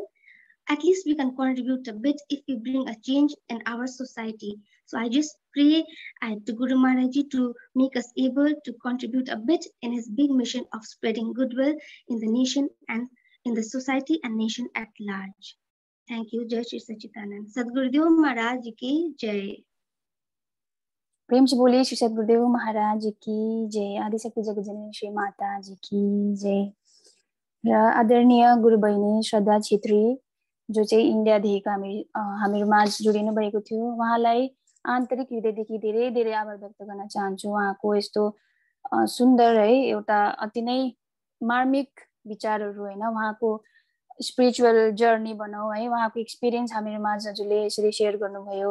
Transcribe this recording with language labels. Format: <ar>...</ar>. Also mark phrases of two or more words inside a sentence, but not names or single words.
<en>At least we can contribute a bit if we bring a change in our society. So I just pray to Guru Maharaji to make us able to contribute a bit in his big mission of spreading goodwill in the nation and in the society and nation at large. Thank you.</en> <hi>जय श्री सच्चिदानंद. सद्गुरुदेव महाराज की जय. प्रेम से बोलिए श्री सद्गुरुदेव महाराज की जय। आदिशक्ति जगतजननी श्री माता जी की जय।</hi> <ne>र आदरणीय गुरु बहिनी श्रद्धा छेत्री जो चाहिँ इन्डियादेखिको हामीहरू माझ जोडिनु भएको थियो, उहाँलाई आन्तरिक हृदयदेखि धेरै धेरै आभार व्यक्त गर्न चाहन्छु। उहाँको यस्तो सुन्दर है एउटा अति नै मार्मिक विचारहरू हैन, उहाँको</ne> <en>spiritual journey</en> <ne>भनौँ है, उहाँको एक्सपिरियन्स हामीहरू माझ हजुरले यसरी सेयर गर्नुभयो।</ne>